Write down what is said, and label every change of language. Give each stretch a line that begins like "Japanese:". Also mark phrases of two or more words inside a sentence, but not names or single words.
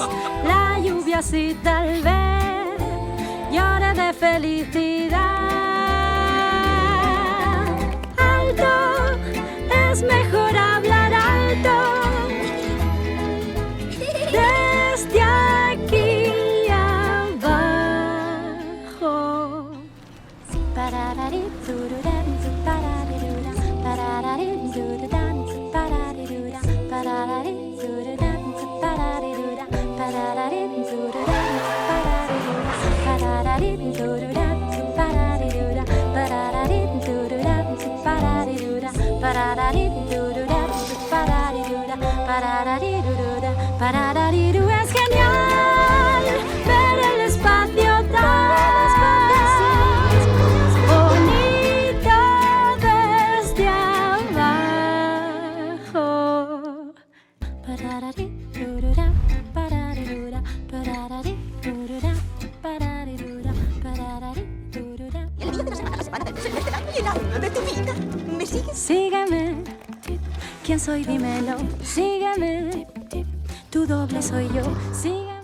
Spanish: La lluvia sí tal vez llore de felicidad. Alto, es mejor hablar alto. Desde aquí abajo. Pararari, tururán, pararira, pararari, tururán, pararira, pararari, tururán, pararira, pararari, tururán, pararira, pararari, tururán, pararira, pararari, tururán, pararira, pararari, tururán, pararira, pararari, pararariru. Es genial ver el espacio tan bonito desde abajo. Parararirura, pararirura, parararirura, pararirura, parararirura. El día de la semana del mes del año y el año de tu vida. ¿Me sigues? Sígueme. ¿Quién soy? Dímelo. Sígueme. Tu doble soy yo.